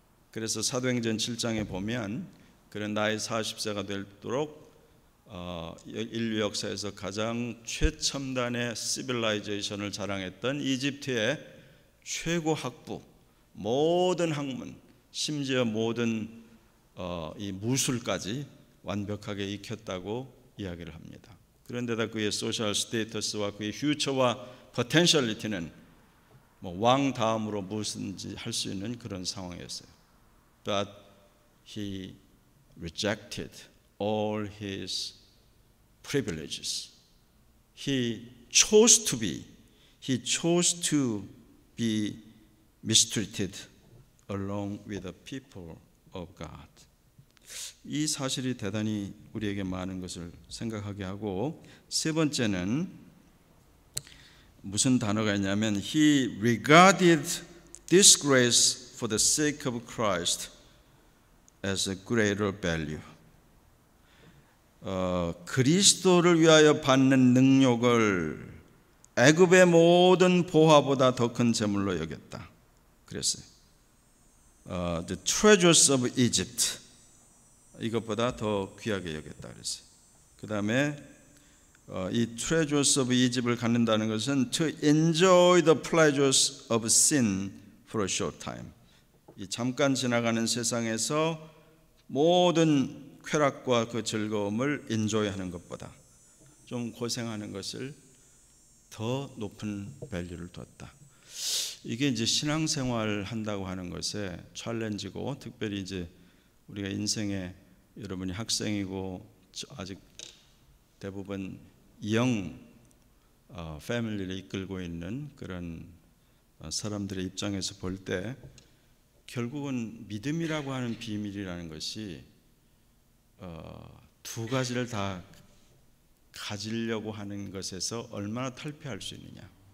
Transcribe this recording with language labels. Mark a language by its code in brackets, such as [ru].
[ko] 그래서 사도행전 7장에 보면 그런 나이 40세가 되도록 인류 역사에서 가장 최첨단의 시빌라이제이션을 자랑했던 이집트의 최고 학부, 모든 학문, 심지어 모든 이 무술까지 완벽하게 익혔다고 이야기를 합니다. 그런데다 그의 소셜 스테이터스와 그의 퓨처와 포텐셜리티는 왕 다음으로 무엇인지 할 수 있는 그런 상황이었어요. [en] But he rejected all his privileges. He chose to be mistreated along with the people of God. [ko] 이 사실이 대단히 우리에게 많은 것을 생각하게 하고, 세 번째는 무슨 단어가 있냐면 [en] He regarded disgrace for the sake of Christ as a greater value. [ko] 그리스도를 위하여 받는 능욕을 애굽의 모든 보화보다 더 큰 재물로 여겼다. 그랬어요. [en] The treasures of Egypt, [ko] 이것보다 더 귀하게 여겼다 그랬어요. 그 다음에 [en] 이 treasures of Egypt을 [ko] 갖는다는 것은 [en] to enjoy the pleasures of sin for a short time. [ko] 이 잠깐 지나가는 세상에서 모든 쾌락과 그 즐거움을 인조이하는 것보다 좀 고생하는 것을 더 높은 밸류를 뒀다. 이게 이제 신앙생활 한다고 하는 것에 챌린지고, 특별히 이제 우리가 인생에 여러분이 학생이고 아직 대부분 영 패밀리를 이끌고 있는 그런 사람들의 입장에서 볼 때 결국은 믿음이라고 하는 비밀이라는 것이 두 가지를 다 가지려고 하는 것에서 얼마나 탈피할 수 있느냐.